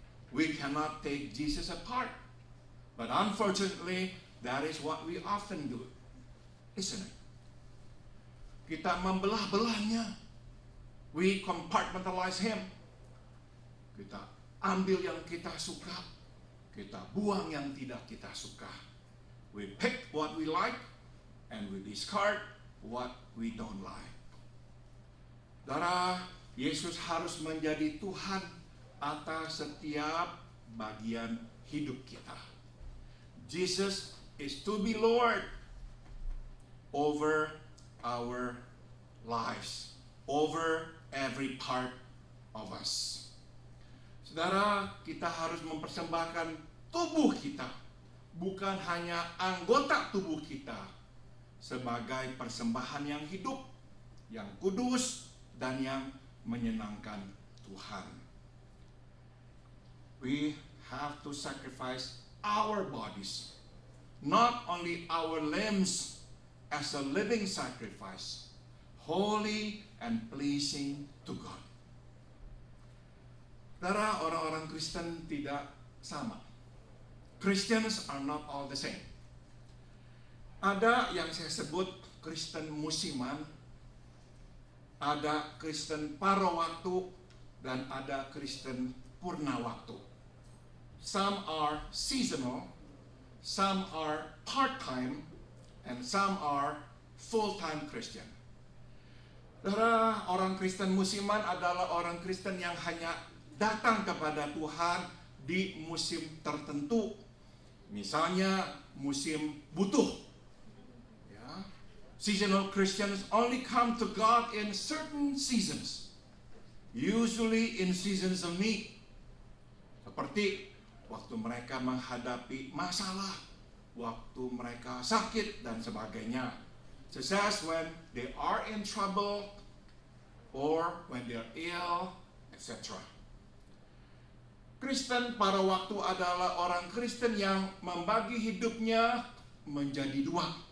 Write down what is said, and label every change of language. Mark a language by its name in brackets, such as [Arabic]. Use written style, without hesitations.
[English] We cannot take Jesus apart, but unfortunately that is what we often do, isn't it? [Indonesian] Kita membelah-belahnya. [English] We compartmentalize him. [Indonesian] Kita ambil yang kita suka, kita buang yang tidak kita suka. [English] We pick what we like, and we discard what we don't like. [Indonesian] Saudara, Yesus harus menjadi Tuhan atas setiap bagian hidup kita. [English] Jesus is to be Lord over our lives, over every part of us. [Indonesian] Saudara, kita harus mempersembahkan tubuh kita, bukan hanya anggota tubuh kita, sebagai persembahan yang hidup, yang kudus, dan yang menyenangkan Tuhan. [English] We have to sacrifice our bodies, not only our limbs, as a living sacrifice, holy and pleasing to God. [Indonesian] Saudara, orang-orang Kristen tidak sama. [English] Christians are not all the same. [Indonesian] Ada yang saya sebut Kristen musiman, ada Kristen paruh waktu, dan ada Kristen purna waktu. [English] Some are seasonal, some are part-time, and some are full-time Christian. [Indonesian] Saudara, orang Kristen musiman adalah orang Kristen yang hanya datang kepada Tuhan di musim tertentu. Misalnya musim butuh. [English] Seasonal Christians only come to God in certain seasons, usually in seasons of need. [Indonesian] Seperti waktu mereka menghadapi masalah, waktu mereka sakit, dan sebagainya. [English] Such as when they are in trouble, or when they are ill, etc. [Indonesian] Kristen pada waktu adalah orang Kristen yang membagi hidupnya menjadi dua.